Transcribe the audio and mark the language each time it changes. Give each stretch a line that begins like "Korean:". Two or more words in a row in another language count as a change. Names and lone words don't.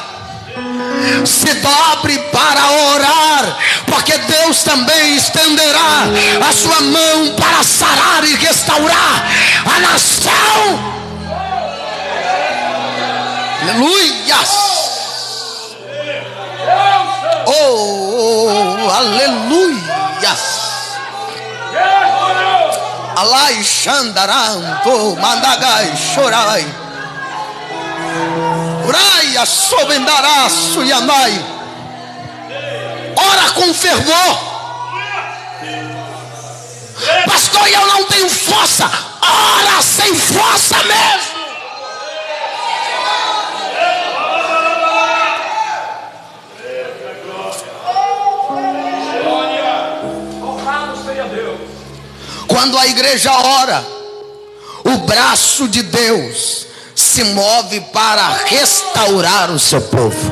Portuguese: Se dobre para orar, porque Deus também estenderá a sua mão para sarar e restaurar a nação. Aleluias. Oh, aleluias. Alai xandaranto mandagai chorai. Uraia sobendaraço e amai. Ora com fervor. Pastor, eu não tenho força. Ora sem força mesmo. Quando a igreja ora, o braço de Deus se move para restaurar o seu povo.